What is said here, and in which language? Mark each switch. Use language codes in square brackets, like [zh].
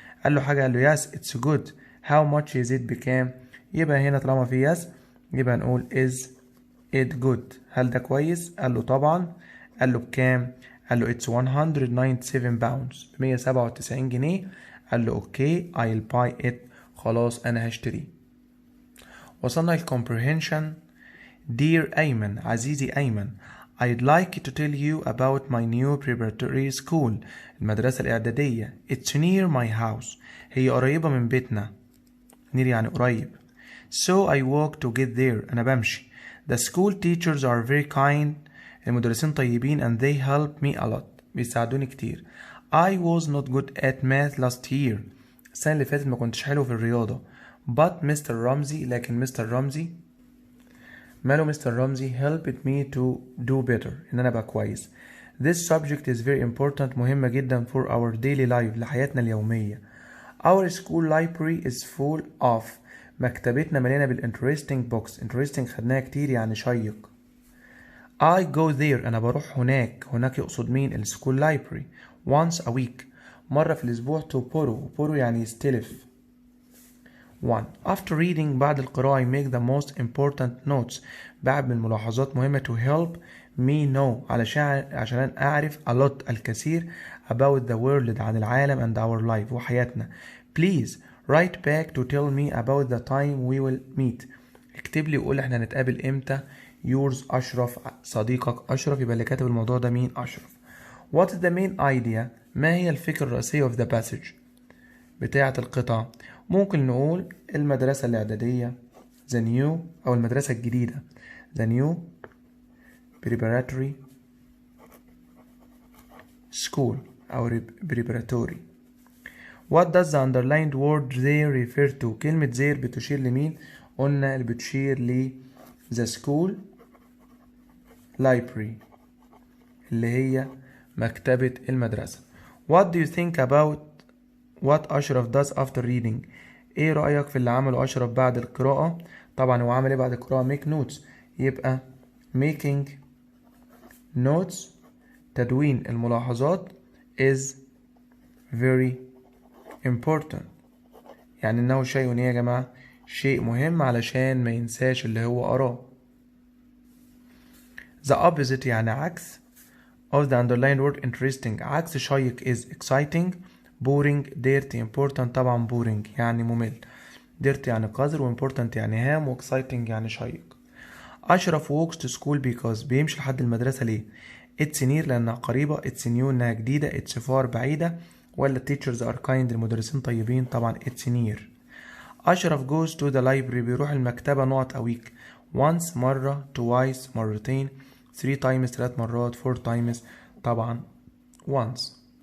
[ar] قال له حاجة، قال له [en] yes it's good. how much is it [ar] بكام؟ يبقى هنا طالما في yes يبقى نقول [en] is it good، [ar] هل ده كويس؟ قال له طبعا. قال له بكام؟ قال له [en] it's 197 pounds [ar] 197 جنيه. قال له اوكي [en] I'll buy it، [ar] خلاص أنا هشتريه. وصلنا للcomprehension. [en] Dear Ayman, [ar] عزيزي أيمن، [en] I'd like to tell you about my new preparatory school، المدرسة الإعدادية. It's near my house، [ar] هي قريبة من بيتنا. near يعني قريب. [en] So I walk to get there، [ar] أنا بمشي. [en] The school teachers are very kind، [ar] المدرسين طيبين [en] and they help me a lot، [ar] بيساعدوني كتير. [en] I was not good at math last year، [ar] السنة اللي فاتت ما كنتش حلو في الرياضة. [en] But Mr. [ar] رمزي، لكن مستر رمزي ماله مستر رمزي [en] helped me to do better، [ar] إن أنا أبقى كويس. [en] This subject is very important، [ar] مهمة جدا [en] for our daily life، [ar] لحياتنا اليومية. [en] Our school library is full of، [ar] مكتبتنا مليانة [en] بالinteresting books. [ar] interesting خدناها كتير يعني شيق. [en] I go there، [ar] أنا بروح هناك. [en] هناك يقصد مين؟ السكول library. once a week، [ar] مرة في الأسبوع. [en] to borrow يعني يستلف. 1. After reading، [ar] بعد القراءة [en] I make the most important notes، [ar] بعد من ملاحظات مهمة [en] to help me know، [ar] عشان أعرف [en] a lot الكثير about the world [ar] عن العالم [en] and our life وحياتنا. Please write back to tell me about the time we will meet، [ar] اكتب لي وقول احنا هنتقابل امتى. yours أشرف، صديقك أشرف. يبقى اللي كاتب الموضوع ده مين؟ أشرف. [en] What is the main idea؟ [ar] ما هي الفكرة الرئيسية [en] of the passage [ar] بتاعة القطعة؟ ممكن نقول المدرسة الإعدادية the new، أو المدرسة الجديدة the new preparatory school أو preparatory. [en] What does the underlined word there refer to؟ [ar] كلمة there بتشير لمين؟ قلنا اللي بتشير ل the school library اللي هي مكتبة المدرسة. [en] What do you think about what Ashraf does after reading؟ [ar] ايه رأيك في اللي عمله أشرف بعد القراءة؟ طبعا هو عمل ايه بعد القراءة؟ make notes، يبقى making notes تدوين الملاحظات [en] is very important، [ar] يعني انه شيء ايه يا جماعة؟ شيء مهم علشان ما ينساش اللي هو قراه. [en] the opposite يعني عكس of the underlined word interesting، [ar] عكس شيق [en] is exciting boring dirty important. [ar] طبعا boring يعني ممل، dirty يعني قذر، و important يعني هام، و exciting يعني شيق. أشرف walks to school because بيمشي لحد المدرسة ليه؟ [en] it's near [ar] لأنها قريبة، it's new إنها جديدة، it's far بعيدة، ولا teachers are kind المدرسين طيبين؟ طبعا it's near. أشرف [en] goes to the library [ar] بيروح المكتبة a week. once مرة، twice مرتين، 3 times 3 مرات، 4 times طبعا once.